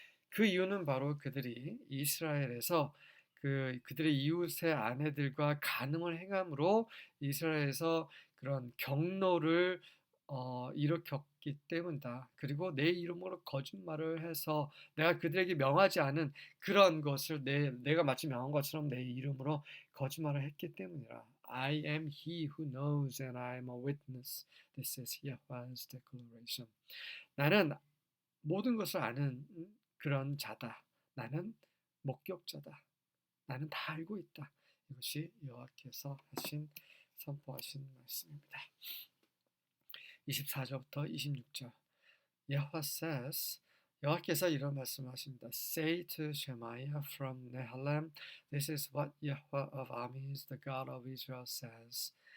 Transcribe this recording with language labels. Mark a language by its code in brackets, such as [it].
[ko] 그 이유는 바로 그들이 이스라엘에서 그들의 이웃의 아내들과 간음을 행함으로 이스라엘에서 그런 경로를 일으켰기 때문이다. 그리고 내 이름으로 거짓말을 해서 내가 그들에게 명하지 않은 그런 것을 내가 마치 명한 것처럼 내 이름으로 거짓말을 했기 때문이라. [en] I am he who knows and I am a witness. This is Yahweh's declaration. [ko] 나는 모든 것을 아는 그런 자다. 나는 목격자다. 나는 다 알고 있다. 이것이 여호와께서 선포하신 말씀입니다. 24절부터 26절. [en] Yahweh says, [ko] 여호와께서 이런 말씀하십니다. [en] Say to Shemaiah from Nehelam, this is what Yahweh of armies, the God of Israel says.